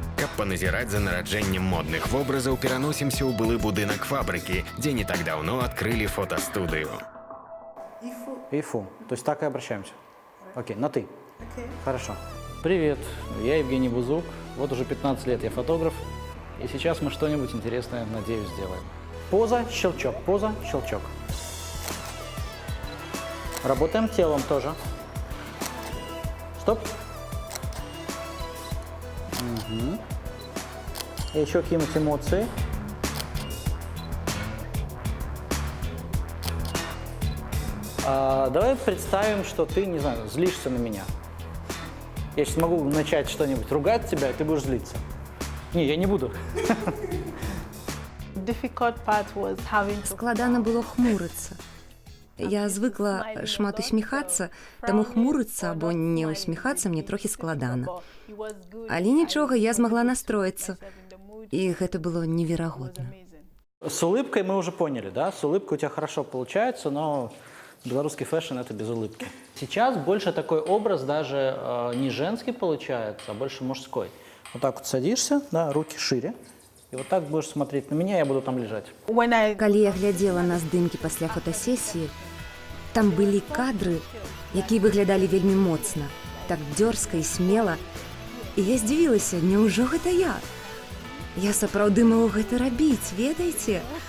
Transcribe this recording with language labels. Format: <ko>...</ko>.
<be>Каб паназіраць за нараджэннем модных вобразаў, пераносімся ў былы будынак фабрыкі, дзе не так даўно адкрылі фотастудыю.</be> <ru>Ифу. То есть так и обращаемся. Окей, на ты. Хорошо. Привет, я Евгений Бузук. Вот уже 15 лет я фотограф. И сейчас мы что-нибудь интересное, надеюсь, сделаем. Поза, щелчок, поза, щелчок. Работаем телом тоже. Стоп. Угу. И еще какие-нибудь эмоции. Давай представим, что ты, не знаю, злишься на меня. Я сейчас могу начать что-нибудь ругать тебя, и ты будешь злиться. Не, я не буду.</ru> <en>Difficult part was having to</en> <be>Складана было хмурыцца. Я звыкла шмат усміхацца, таму хмурыцца або не усміхацца мне трохі складана. Але нічога, я змагла настроіцца, і гэта было неверагодна.</be> <ru>С улыбкой мы уже поняли, да? С улыбкой у тебя хорошо получается, но белорусский фэшн – это без улыбки. Сейчас больше такой образ даже не женский получается, а больше мужской. Вот так вот садишься, да, руки шире, и вот так будешь смотреть на меня, я буду там лежать.</ru> <be>Калі я глядзела на здымкі пасля фотасесіі, там былі кадры, якія выглядалі вельмі моцна, так дзёрзка і смела. І я здзівілася, няўжо гэта я? Я сапраўды магу гэта рабіць, ведаеце?</be>